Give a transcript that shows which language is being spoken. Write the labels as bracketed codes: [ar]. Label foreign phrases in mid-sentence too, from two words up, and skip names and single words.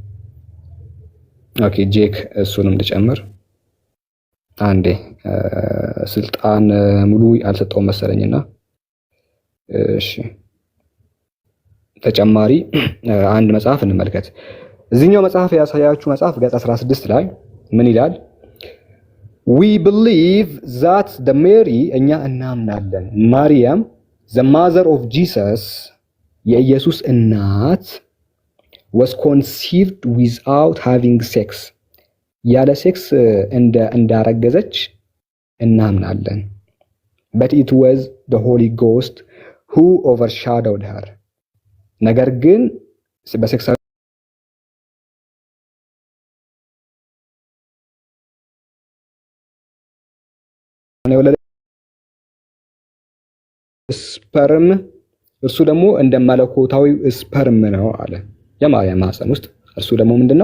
[am] ኦኬ ጄክ እሱንም ልጨምር አንዴ። ስልጣን ሙሉ አልሰጠውም መሰለኝና እሺ ተጨማሪ አንድ መጽሐፍ እንመልከት። እዚህኛው መጽሐፍ ያሳያችሁ መጽሐፍ ገጽ 16 ላይ ምን ይላል? [en] we believe that the Mary [am] እኛ እናምናለን ማርያም [en] the mother of Jesus [am] የኢየሱስ እናት [en] was conceived without having sex [am] ያለ ሴክስ እንዳረገዘች እናምናለን [en] but it was the Holy Ghost who overshadowed her [am] ነገር ግን በሴክስ ስፐርም እርሱ ደግሞ እንደ መለኮታዊ ስፐርም ነው አለ። የማርያም ማህፀን ውስጥ እርሱ ደግሞ ምንድነው?